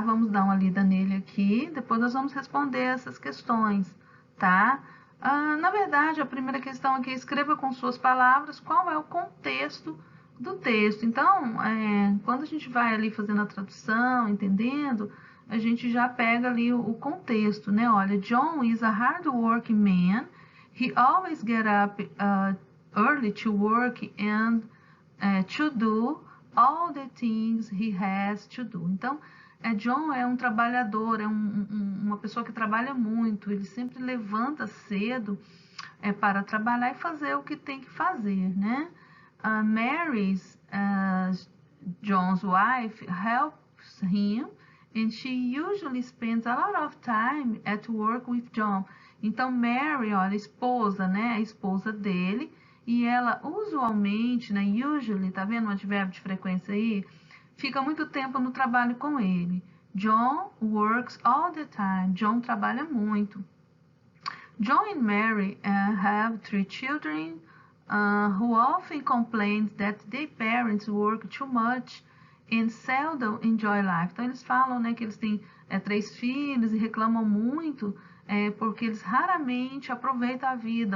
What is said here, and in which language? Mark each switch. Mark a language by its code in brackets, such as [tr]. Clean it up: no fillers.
[pt] Vamos dar uma lida nele aqui, depois nós vamos responder essas questões, tá? Na verdade, a primeira questão aqui, escreva com suas palavras qual é o contexto do texto. Então, quando a gente vai ali fazendo a tradução, entendendo, a gente já pega ali o contexto, né? [en] Olha, John is a hard working man. He always get up early to work and to do all the things he has to do. [pt] Então, John é um trabalhador, uma pessoa que trabalha muito, ele sempre levanta cedo para trabalhar e fazer o que tem que fazer, né? [en] Mary's, John's wife, helps him and she usually spends a lot of time at work with John. [pt] Então, Mary, olha, esposa, né? A esposa dele, e ela usualmente, né? Usually, tá vendo o advérbio de frequência aí? Fica muito tempo no trabalho com ele. [en] John works all the time. John [pt] trabalha muito. [en] John and Mary have 3 children who often complain that their parents work too much and seldom enjoy life. [pt] Então, eles falam, né, que eles têm 3 filhos e reclamam muito porque eles raramente aproveitam a vida.